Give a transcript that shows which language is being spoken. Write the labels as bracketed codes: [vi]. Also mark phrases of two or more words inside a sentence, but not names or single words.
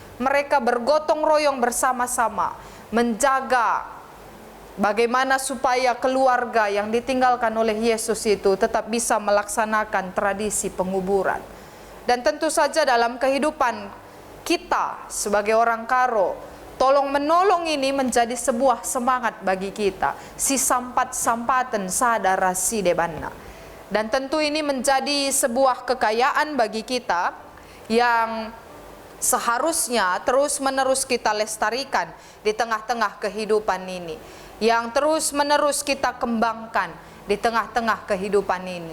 [id] Mereka bergotong royong bersama-sama menjaga Bagaimana supaya keluarga yang ditinggalkan oleh Yesus itu tetap bisa melaksanakan tradisi penguburan. Dan tentu saja dalam kehidupan kita sebagai orang Karo, tolong menolong ini menjadi sebuah semangat bagi kita. [btx] Si sampat sampaten sadara si debana. [id] Dan tentu ini menjadi sebuah kekayaan bagi kita yang seharusnya terus-menerus kita lestarikan di tengah-tengah kehidupan ini. Yang terus-menerus kita kembangkan di tengah-tengah kehidupan ini.